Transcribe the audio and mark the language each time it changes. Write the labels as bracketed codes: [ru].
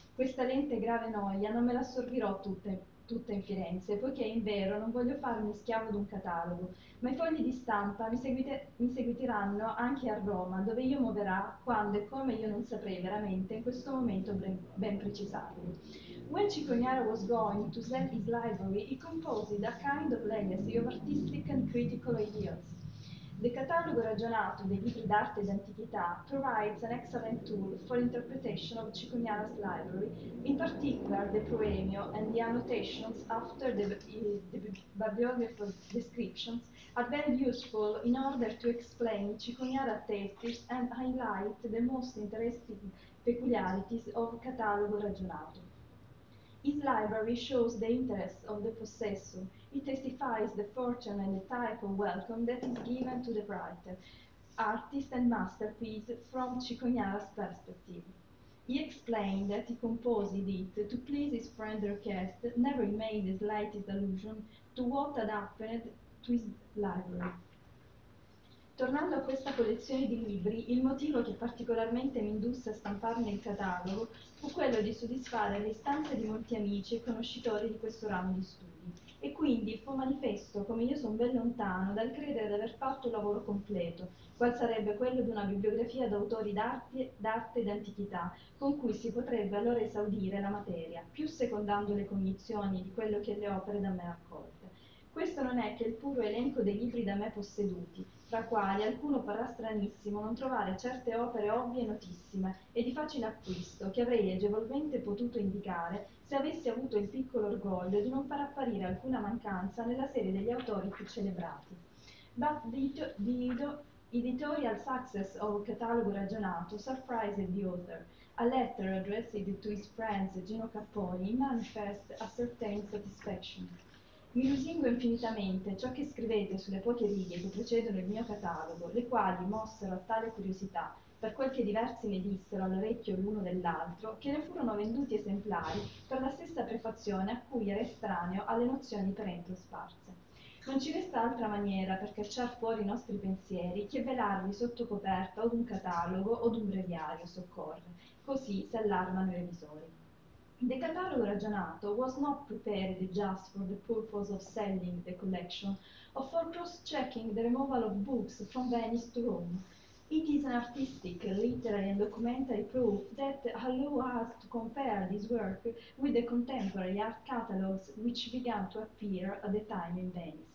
[it] Questa lenta e grave noia non me la assorbirò tutta in Firenze, poiché in vero non voglio farmi schiavo d'un catalogo, ma i fogli di stampa mi seguiteranno anche a Roma, dove io muoverà quando e come io non saprei veramente in questo momento ben precisarlo. [en] When Cicognara was going to sell his library, he composed a kind of legacy of artistic and critical ideals. The Catalogo Ragionato dei libri d'arte ed antichità provides an excellent tool for interpretation of Cicognara's library, in particular the proemio and the annotations after the bibliographical descriptions are very useful in order to explain Cicognara tastes and highlight the most interesting peculiarities of Catalogo Ragionato. His library shows the interest of the possessor. It testifies the fortune and the type of welcome that is given to the writer, artist and masterpiece from Cicognara's perspective. He explained that he composed it to please his friend the request, never made the slightest allusion to what had happened to his library. [it] Tornando a questa collezione di libri, il motivo che particolarmente mi indusse a stamparne il catalogo fu quello di soddisfare le istanze di molti amici e conoscitori di questo ramo di studi, e quindi fu manifesto come io son ben lontano dal credere di aver fatto un lavoro completo, qual sarebbe quello di una bibliografia d'autori d'arte ed antichità, con cui si potrebbe allora esaudire la materia, più secondando le cognizioni di quello che le opere da me raccolte. Questo non è che il puro elenco dei libri da me posseduti, tra quali alcuno parrà stranissimo non trovare certe opere ovvie e notissime e di facile acquisto che avrei agevolmente potuto indicare se avessi avuto il piccolo orgoglio di non far apparire alcuna mancanza nella serie degli autori più celebrati. [en] But the editorial success of Catalogo Ragionato surprised the author. A letter addressed to his friends Gino Capponi manifests a certain satisfaction. [it] Mi lusingo infinitamente ciò che scrivete sulle poche righe che precedono il mio catalogo, le quali mossero a tale curiosità, per quel che diversi ne dissero all'orecchio l'uno dell'altro, che ne furono venduti esemplari per la stessa prefazione a cui era estraneo alle nozioni per entro sparse. Non ci resta altra maniera per cacciar fuori i nostri pensieri che velarli sotto coperta o d'un catalogo o d'un breviario soccorre, così si allarmano i revisori. [en] The Catalogo Ragionato was not prepared just for the purpose of selling the collection or for cross-checking the removal of books from Venice to Rome. It is an artistic, literary and documentary proof that allows us to compare this work with the contemporary art catalogues which began to appear at the time in Venice.